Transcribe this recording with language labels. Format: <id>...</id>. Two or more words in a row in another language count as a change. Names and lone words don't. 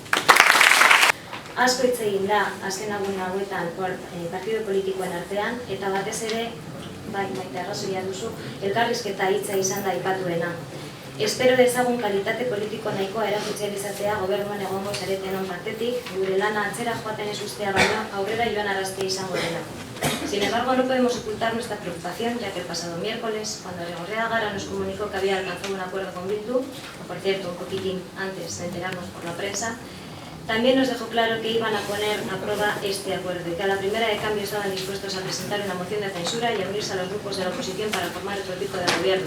<eu>Asko hitz egin da, azken hauetan partido politikoen artean, eta batez ere, maite arrazoia duzu, elkarrizketa hitza izan da aipatuena. Espero dezagun kalitate politiko nahikoa erakutsial izatea gobernuan egongo zaretenon partetik, gure lana atzera joaten ez ustea baino, aurrera joan araztea izango dela.</eu> <es>Sin embargo, no podemos ocultar nuestra preocupación, ya que el pasado miércoles, cuando Arrigorriaga Gara nos comunicó que había alcanzado un acuerdo con Bildu, o por cierto, un poquitín antes de enterarnos por la prensa, también nos dejó claro que iban a poner a prueba este acuerdo y que a la primera de cambio estaban dispuestos a presentar una moción de censura y a unirse a los grupos de la oposición para formar otro tipo de gobierno.</es>